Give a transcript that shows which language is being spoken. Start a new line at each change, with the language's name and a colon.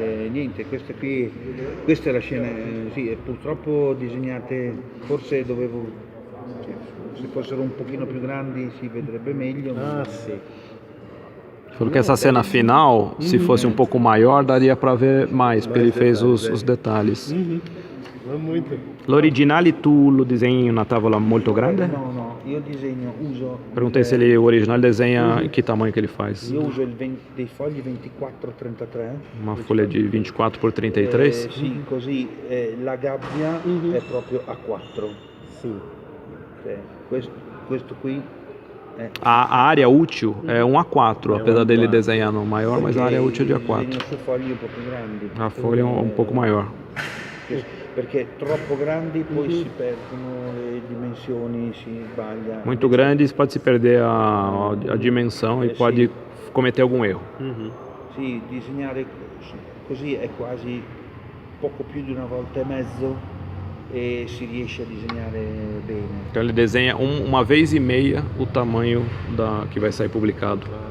Italian: Niente, questa è la scena, sì, e purtroppo disegnate, forse dovevo... Se fossero un pochino più grandi si vedrebbe meglio.
Portuguese: Ah, sim. Falou que essa cena final, se fosse um pouco maior, daria para ver mais, porque ele fez os detalhes. Muito.
Italian: L'originale tu lo disegni in una tavola molto grande? No, io disegno, uso...
Portuguese: Perguntei se ele, o original desenha em que tamanho que ele faz.
Italian: Io uso dei fogli 24-33.
Portuguese: Uma folha de 24 por 33?
Italian: Sì, così la gabbia è proprio A4.
Portuguese: Sim.
Italian: Questo qui è...
Portuguese: A área útil é um A4, apesar dele desenhar no maior, mas a área útil é de A4.
Italian: Disegno su fogli un po' più grandi.
Portuguese: A folha é um pouco maior.
Italian: Perché troppo grandi poi si perdono le dimensioni, si sbaglia.
Portuguese: Muito grandes pode se perder a dimensão e pode cometer algum erro.
Italian: Sì, disegnare così è quasi poco più di una volta e mezzo e si riesce a disegnare bene.
Portuguese: Então ele desenha uma vez e meia o tamanho que vai sair publicado.